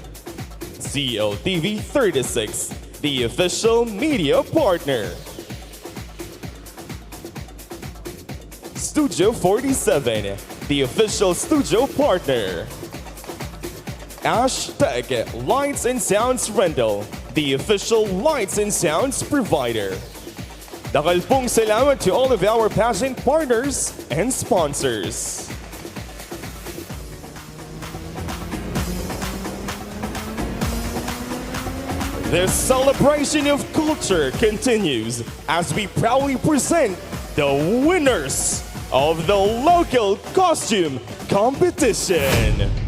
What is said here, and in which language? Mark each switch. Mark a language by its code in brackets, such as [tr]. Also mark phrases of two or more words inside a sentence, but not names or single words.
[en] CLTV36, the official media partner. Studio 47, the official studio partner. Hashtag Lights and Sounds Rental, the official lights and sounds provider. [pam] Dakal pong salamat [en] to all of our pageant partners and sponsors. The celebration of culture continues as we proudly present the winners of the local costume competition.